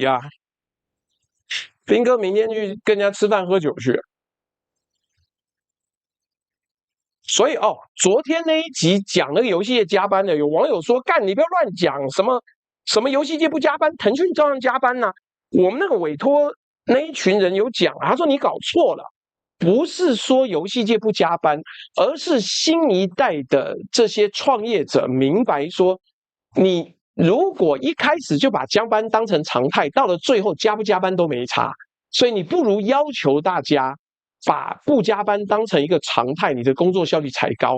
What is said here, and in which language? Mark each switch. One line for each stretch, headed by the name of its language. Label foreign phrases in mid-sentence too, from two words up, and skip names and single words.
Chinese: 啊，斌哥明天去跟人家吃飯喝酒去。所以昨天那一集講那個遊戲業加班的，有網友說：“幹，你不要亂講，什麼遊戲界不加班，騰訊照樣加班吶。” 我們那個委託那一群人有講，他說你搞錯了，不是說遊戲界不加班，而是新一代的這些創業者明白說，你如果一開始就把加班當成常態，到了最後加不加班都沒差，所以你不如要求大家把不加班當成一個常態，你的工作效率才高。